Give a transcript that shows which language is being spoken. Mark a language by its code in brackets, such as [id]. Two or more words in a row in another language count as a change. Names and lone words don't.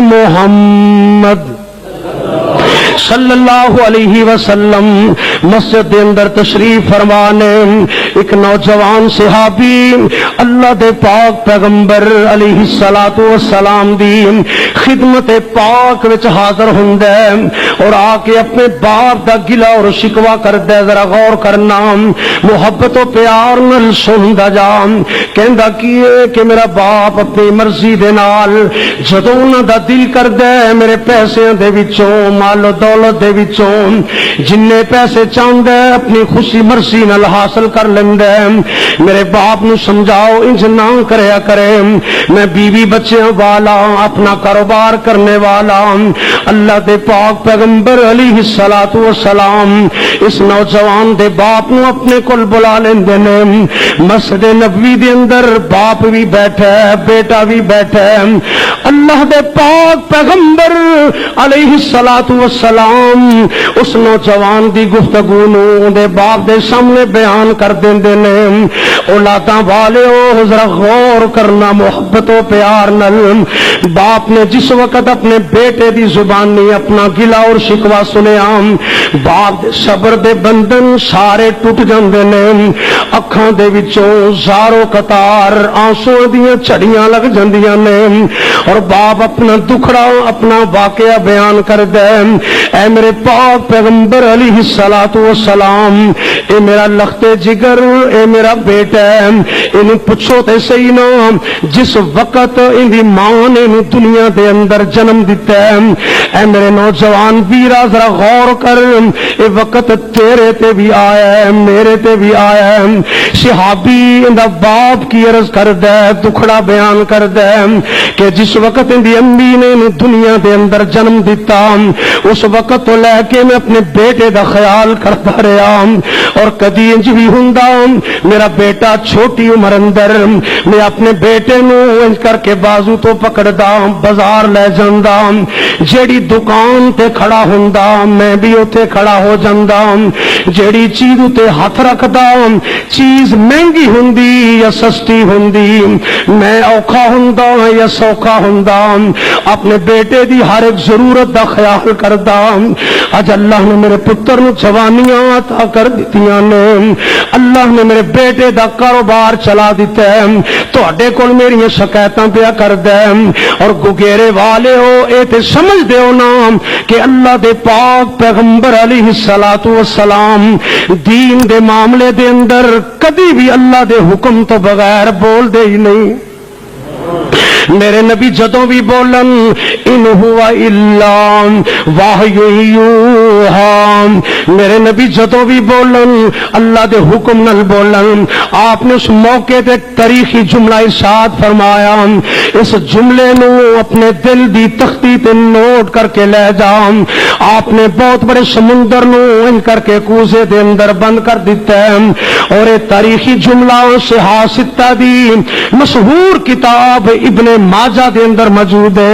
[pa] محمد [ar] صلی اللہ علیہ وسلم [pa] مسجد دے اندر تشریف فرمانے ایک نوجوان صحابی اللہ دے پاک پیغمبر [ar] علیہ الصلوۃ والسلام [pa] دی خدمت پاک وچ حاضر ہوندا اور آ کے اپنے باپ دا گلہ اور شکوا کردا ہے. ذرا غور کرنا محبت و پیار نال سندا جا کہندا کی کہ میرا باپ اپنی مرضی دے نال جدوں انہاں دا دل کردا ہے میرے پیسے دے وچوں مال دولت دے وچوں جننے پیسے چاہندا ہے اپنی خوشی مرضی نال حاصل کر لیندا ہے. میرے باپ نو سمجھاؤ انج نہ کریا کرے میں بیوی بچیاں والا اپنا کاروبار کرنے والا. اللہ دے پاک پیغمبر [ar] علیہ الصلوۃ والسلام [pa] اس نوجوان دے باپ نو اپنے کول بلا لیندے نے. مسجد نبوی دے اندر باپ بھی بیٹھا ہے بیٹا بھی بیٹھا ہے. اللہ دے پاک پیغمبر [ar] علیہ الصلوۃ والسلام [pa] اس نوجوان دی گفتگو نو دے باپ دے سامنے بیان کر دیندے نے. اولاداں والےو ذرا غور کرنا محبت و پیار نال باپ نے جس وقت اپنے بیٹے دی زبانی اپنا گلہ اور شکوا سنیا باپ دے صبر دے بندن سارے ٹوٹ جاندے نے. اکھاں دے وچوں زارو قطار آنسو دیاں چھڑیاں لگ جاندیاں نے اور باپ اپنا دکھڑا اپنا واقعہ بیان کردا ہے. اے میرے پاک پیغمبر [ar] علیہ الصلوۃ والسلام [pa] اے میرا لخت جگر اے میرا بیٹا ہے انہوں پوچھو تے صحیح نا جس وقت ان دی ماں نے دنیا دے اندر جنم دیتا ہے. اے میرے نوجوان ویرا ذرا غور کر اے وقت تیرے تے بھی آیا ہے میرے تے بھی آیا ہے. صحابی ان دا باپ کی عرض کردا ہے دکھڑا بیان کردا ہے کہ جس وقت ان دی امی نے دنیا دے اندر جنم دیتا اس وقت تو لے کے میں اپنے بیٹے دا خیال کرتا رہا اور کدی انج بھی ہوندا میرا بیٹا چھوٹی عمر اندر میں اپنے بیٹے نو انج کر کے بازو تو پکڑدا بازار لے جاندا جیڑی دکان تے کھڑا ہوندا میں بھی اوتھے کھڑا ہو جاندا جیڑی چیز تے ہاتھ رکھدا چیز مہنگی ہوندی یا سستی ہوندی میں اوکھا ہوندا یا سوکھا ہوندا اپنے بیٹے دی ہر ایک ضرورت دا خیال کردا. اج اللہ نے میرے پتر نو جوانیاں عطا کر دتیاں نے اللہ نے میرے بیٹے دا کاروبار چلا دیتا ہے تواڈے کول میری شکایتاں پیا کردا ہے اور گگیرے والے ہو اے تے سمجھ دیو نا کہ اللہ دے پاک پیغمبر [ar] علیہ الصلوۃ والسلام [pa] دین دے معاملے دے اندر کبھی بھی اللہ دے حکم تو بغیر بول دے ہی نہیں. میرے نبی جدوں بھی بولن [ar] ان ہوا الا واحی یوحا، [pa] میرے نبی جدوں بھی بولن اللہ دے حکم نال بولن۔ آپ نے اس موقع تے ایک تاریخی جملہ ارشاد فرمایا، اس جملے نو اپنے دل دی تختی تے نوٹ کر کے لے جا۔ آپ نے بہت بڑے سمندر نو ان کر کے کوزے دے اندر بند کر دیتا ہے، اور یہ تاریخی جملہ صحاح ستہ دی مشہور کتاب ابن ماجہ دے اندر موجود ہے۔